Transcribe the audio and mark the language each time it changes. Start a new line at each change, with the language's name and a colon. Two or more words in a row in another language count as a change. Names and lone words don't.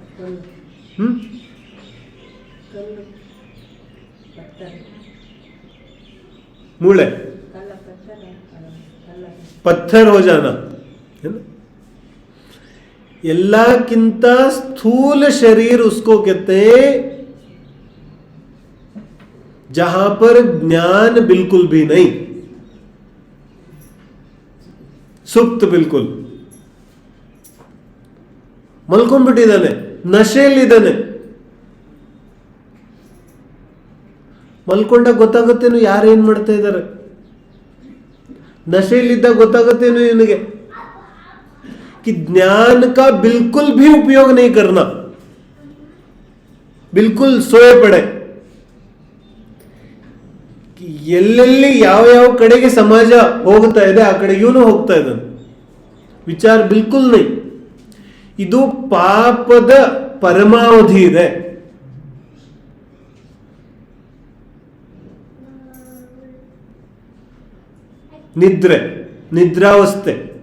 Hindi: मूले पत्थर हो जाना है ना. ಎಲ್ಲಕ್ಕಿಂತ स्थूल शरीर उसको कहते हैं जहां पर ज्ञान बिल्कुल भी नहीं, सुप्त बिल्कुल
Kannada: ಮಲ್ಕೊಂಡ್ಬಿಟ್ಟಿದ್ದಾನೆ, ನಶೆಯಲ್ಲಿದ್ದಾನೆ. ಮಲ್ಕೊಂಡಾಗ ಗೊತ್ತಾಗುತ್ತೇನು ಯಾರೇನ್ ಮಾಡ್ತಾ ಇದ್ದಾರೆ. ನಶೆಯಲ್ಲಿದ್ದಾಗ ಗೊತ್ತಾಗುತ್ತೇನು ಇವನಿಗೆ
Hindi: कि ज्ञान का बिल्कुल भी उपयोग नहीं करना, बिल्कुल सोए पड़े.
Kannada: ಎಲ್ಲೆಲ್ಲಿ ಯಾವ ಯಾವ ಕಡೆಗೆ ಸಮಾಜ ಹೋಗ್ತಾ ಇದೆ ಆ ಕಡೆ ಇವನು ಹೋಗ್ತಾ ಇದ್ದಾನೆ. ವಿಚಾರ
Hindi: बिल्कुल नहीं.
Kannada: ಇದು ಪಾಪದ ಪರಮಾವಧಿ ಇದೆ. ನಿದ್ರೆ, ನಿದ್ರಾವಸ್ಥೆ.